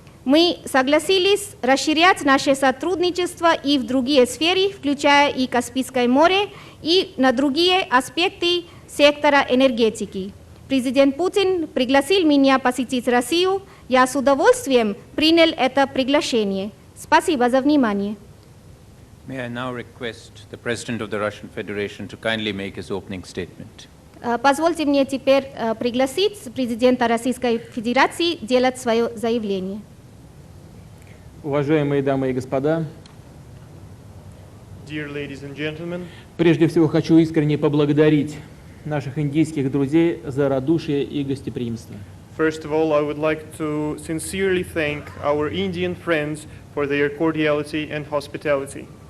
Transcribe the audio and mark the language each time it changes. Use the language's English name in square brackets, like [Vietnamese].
[Russian] Мы согласились расширять наше сотрудничество и в другие сферы, включая и Каспийское море, и на другие аспекты сектора энергетики. Президент Путин пригласил меня посетить Россию. Я с удовольствием принял это приглашение. Спасибо за внимание. [English] May I now request the President of the Russian Federation to kindly make his opening statement. [Russian] Позвольте мне теперь пригласить президента Российской Федерации делать свое заявление. Уважаемые дамы и господа, [English] Dear ladies and gentlemen, [Russian] прежде всего хочу искренне поблагодарить наших индийских друзей за радушие и гостеприимство. [English] first of all, I would like to sincerely thank our Indian friends for their cordiality and hospitality.